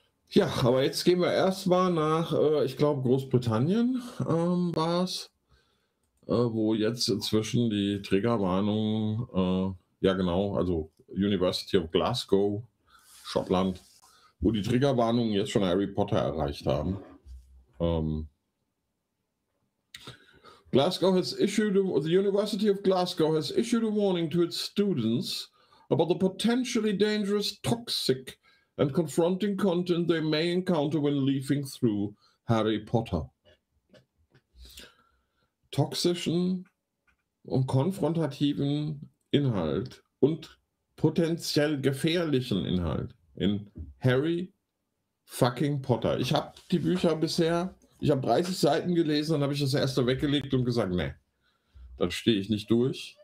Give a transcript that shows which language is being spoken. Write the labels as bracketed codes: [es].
[de] Ja, aber jetzt gehen wir erstmal nach, ich glaube, Großbritannien war es, wo jetzt inzwischen die Triggerwarnung, ja genau, also University of Glasgow, Schottland, wo die Triggerwarnungen jetzt schon Harry Potter erreicht haben. [en] Glasgow has issued a, the University of Glasgow has issued a warning to its students about the potentially dangerous, toxic and confronting content they may encounter when leafing through Harry Potter. [de] Toxischen und konfrontativen Inhalt und potenziell gefährlichen Inhalt in Harry fucking Potter. Ich habe die Bücher bisher. Ich habe 30 Seiten gelesen, dann habe ich das erste weggelegt und gesagt, ne, dann stehe ich nicht durch.